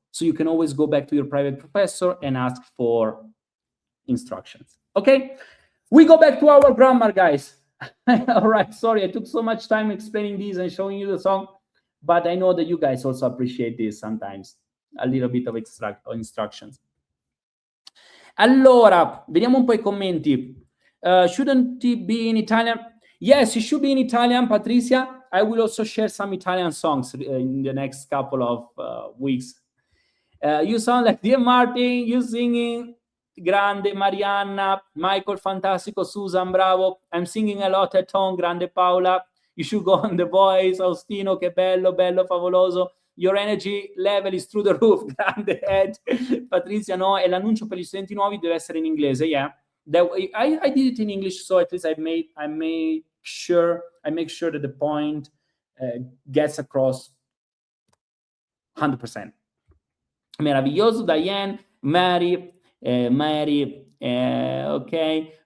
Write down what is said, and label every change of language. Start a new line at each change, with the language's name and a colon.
English: So you can always go back to your private professor and ask for instructions. Okay, we go back to our grammar, guys. All right, sorry, I took so much time explaining this and showing you the song, but I know that you guys also appreciate this sometimes, a little bit of instructions.
Italian: Allora, vediamo un po' I commenti.
English: Shouldn't it be in Italian? Yes, it should be in Italian, Patricia. I will also share some Italian songs in the next couple of weeks. You sound like Dear Martin, you singing, grande Marianna, Michael, fantastico, Susan, bravo. I'm singing a lot at home, grande Paola. You should go on The Voice, Austino,
Italian: che bello, bello, favoloso.
English: Your energy level is through the roof, grande Ed.
Italian: Patrizia, no, e l'annuncio per gli studenti nuovi deve essere in inglese, yeah.
English: I did it in English, so at least I make sure that the point gets across 100%.
Italian: Meraviglioso, Diane, Mary, okay.